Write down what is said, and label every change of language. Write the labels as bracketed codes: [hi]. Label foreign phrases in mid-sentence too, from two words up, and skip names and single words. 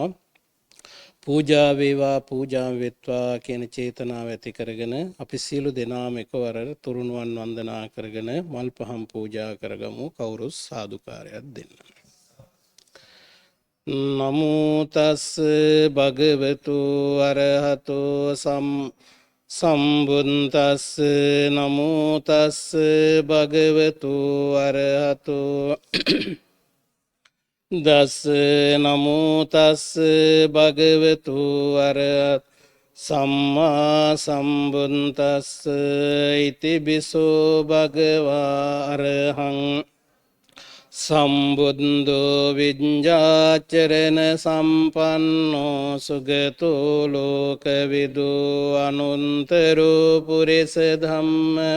[si] පූජා වේවා පූජා වෙත්වා කියන චේතනාව ඇති කරගෙන අපි සියලු දෙනාම එකවර තුරුණුවන් වන්දනා කරගෙන මල් පහන් පූජා කරගමු. කවුරුත් සාදුකාරයක් දෙන්න. [pi] නමෝ තස් භගවතු අරහතෝ සම්බුද්දස්ස නමෝ තස් භගවතු අරහතෝ දස්ස නමෝ තස් භගවතු අරහත් සම්මා සම්බුද්දස්ස ඉතිබිසෝ භගවා අරහං සම්බුද්ධෝ විඤ්ඤාචරණ සම්පන්නෝ සුගතෝ ලෝකවිදු අනුන්තරෝ පුරිස ධම්ම